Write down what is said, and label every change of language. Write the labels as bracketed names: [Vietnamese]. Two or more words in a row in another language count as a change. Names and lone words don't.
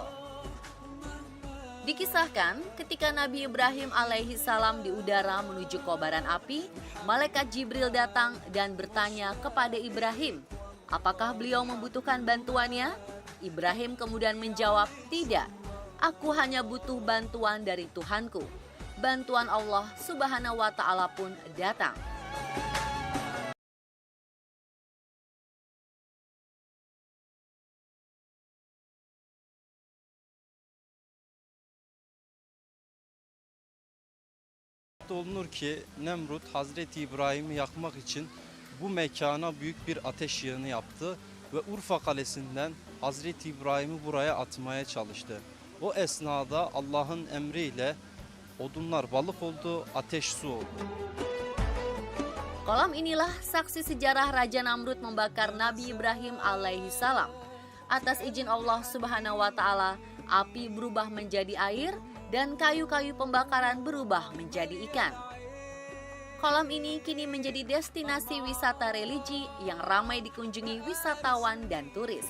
[Indonesian] Dikisahkan ketika Nabi Ibrahim [Arabic] عليه السلام [Indonesian] di udara menuju kobaran api, malaikat Jibril datang dan bertanya kepada Ibrahim, apakah beliau membutuhkan bantuannya? Ibrahim kemudian menjawab, tidak, aku hanya butuh bantuan dari Tuhanku. Bantuan Allah [Arabic] سبحانه وتعالى [Indonesian] pun datang. [Turkish] Olunur ki Nemrut Hazreti İbrahim'i yakmak için bu mekana büyük bir ateş yığını yaptı ve Urfa Kalesi'nden Hazreti İbrahim'i buraya atmaya çalıştı. O esnada Allah'ın emriyle odunlar balık oldu, ateş su oldu. [Indonesian] Kolam inilah saksi sejarah Raja Namrud membakar Nabi Ibrahim [Arabic] عليه السلام. [Indonesian] Atas izin Allah [Arabic] سبحانه وتعالى, [Indonesian] api berubah menjadi air dan kayu-kayu pembakaran berubah menjadi ikan. Kolam ini kini menjadi destinasi wisata religi yang ramai dikunjungi wisatawan dan turis.